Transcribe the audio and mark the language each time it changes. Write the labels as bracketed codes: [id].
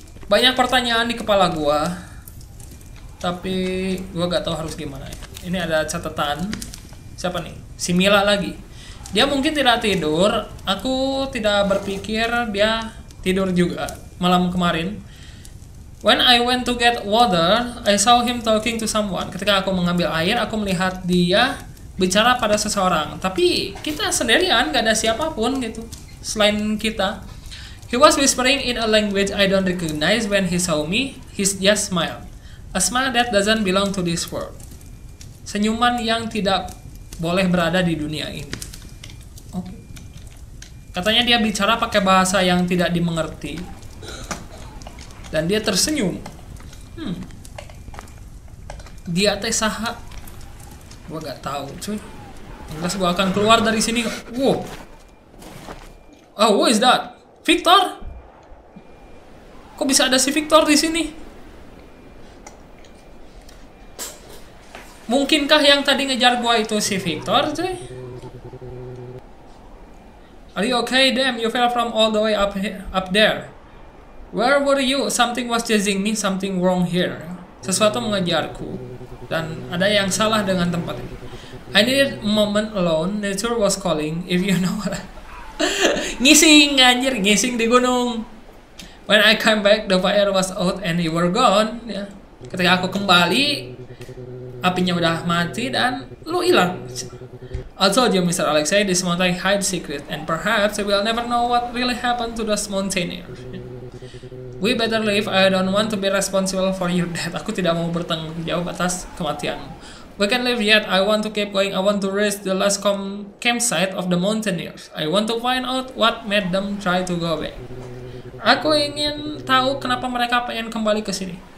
[id] Banyak pertanyaan di kepala gua. Tapi gua gak tahu harus gimana ya. Ini ada catatan. Siapa nih? Si Mila lagi. Dia mungkin tidak tidur. Aku tidak berpikir dia tidur juga malam kemarin. [en] When I went to get water, I saw him talking to someone. [id] Ketika aku mengambil air, aku melihat dia bicara pada seseorang. Tapi kita sendirian, gak ada siapapun gitu selain kita. [en] He was whispering in a language I don't recognize. When he saw me, he just smiled. A smile that doesn't belong to this world. [id] Senyuman yang tidak boleh berada di dunia ini. Oke. Katanya dia bicara pakai bahasa yang tidak dimengerti. Dan dia tersenyum. [su] Dia teh saha? [id] Gua gak tahu, cuy. Jelas gua akan keluar dari sini. [en] Wow. Oh, who is that? Victor? [id] Kok bisa ada si Victor di sini? Mungkinkah yang tadi ngejar gua itu si Victor, cuy? [en] Are you okay? Damn, you fell from all the way up there. Where were you? Something was chasing me. Something wrong here. [id] Sesuatu mengejarku. Dan ada yang salah dengan tempat ini. [en] I needed a moment alone. Nature was calling. If you know what. [id] Ngising, anjir. Ngising di gunung. [en] When I came back, the fire was out and you were gone. [id] Ya. Ketika aku kembali, apinya udah mati dan lu hilang. [en] I told you, Mr. Alexei, this mountain hides secret, and perhaps we will never know what really happened to those mountaineers. We better leave. I don't want to be responsible for your death. [id] Aku tidak mau bertanggung jawab atas kematianmu. [en] We can leave yet. I want to keep going. I want to reach the last campsite of the mountaineers. I want to find out what made them try to go back. [id] Aku ingin tahu kenapa mereka pengen kembali ke sini.